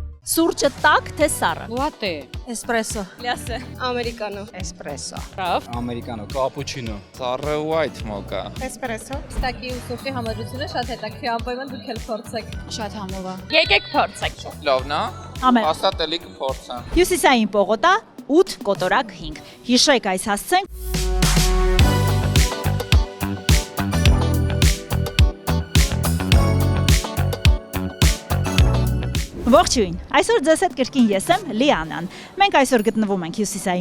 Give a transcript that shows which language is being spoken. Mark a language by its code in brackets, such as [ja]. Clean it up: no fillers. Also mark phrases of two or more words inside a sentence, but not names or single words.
[hy] Սուրճը տաք թե սառը։ Latte. Espresso. Լյասը։ Americano. Espresso. Bravo. Ամերիկանո, կապուչինո, ծառը [en] white mocha, [hy] Espresso. Ստակի ու սուրճի համադրությունը շատ հետաքրքիր անպայման դուք էլ փորձեք։ Շատ համով է։ Եկեք փորձեք։ Լավն է։ Ամեն։ Հաստատ էլի կփորձեմ։ Հյուսիսային պողոտա 8 կոտորակ 5։ Հիշեք այս հասցեն։ Ողջույն, այսօր ձեզ հետ կրկին ես եմ Լիանան։ Մենք այսօր գտնվում ենք Հյուսիսային